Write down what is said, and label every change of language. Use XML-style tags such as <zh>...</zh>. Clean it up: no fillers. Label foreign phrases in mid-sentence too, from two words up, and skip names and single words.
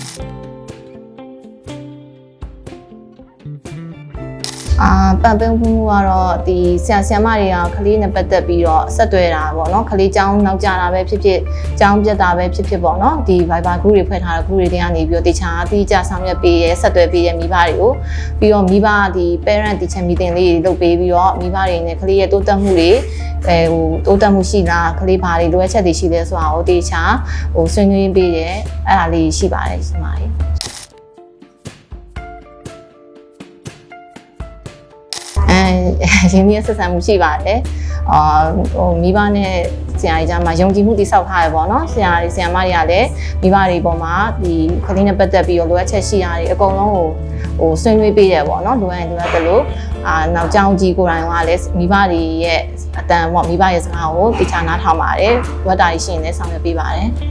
<my>ပံ့ပိုးမှုကတော့ဒီဆရာဆရာမတွေကကလေးနဲ့ပတ်သက်ပြီးတော့ဆက်သွယ်တာပေါ့နော်ကလေးကျောင်းနောက်ကျ တာပဲဖြစ်ဖြစ်ကျောင်းပြတ်တာပဲဖြစ်ဖြစ်ပေါ့နော်ဒီ Viber group တွေဖွဲ့ထားတဲ့ group တွေကနေပြီးတော့တခြားအတိအကျဆောင်ရွက်ပေးရဲဆက်သွယ်ပေးရဲမိဘတွေကိုပြီးတော့မိဘဒီ</my> <en>parent teacher meeting</en> <my>လေးတွေလုပ်ပေးပြီးတော့မိဘတွေနဲ့ကလေးရဲ့တိုးတက်မှုတွေတိုးတက်မှုရှိလားကလေးဘာတွေလိုအပ်ချက်တွေရှိလဲဆိုတာကိုတခြားဆွေးနွေးပေးရဲအဲ့ဒါလေးရှိပါတယ်ရှင်ပါ ရင်းနှီးဆက်ဆံမှုရှိပါတယ်မိဘနဲ့ဆရာကြီးကြားမှာယုံကြည်မှုတည်ဆောက်ထားရပေါ့နော်ဆရာကြီးဆရာမတွေကလည်းမိဘတွေပေါ်မှာဒီကလေးနဲ့ပတ်သက်ပြီးတော့လိုအပ်ချက်ရှိတာတွေအကုန်လုံးကိုဆွေးနွေးပေးတယ်ပေါ့နော်လိုအပ်ရင်လိုအပ်တယ်လို့နောက်ကျောင်းကြီးကိုယ်တိုင်ကလည်းမိဘတွေရဲ့အတန်ပေါ့မိဘရဲ့စကားကိုတခြားနားထောင်ပါတယ်ဝတ်တာရှိရင်လည်းဆောင်ရွက်ပေးပါတယ်</my>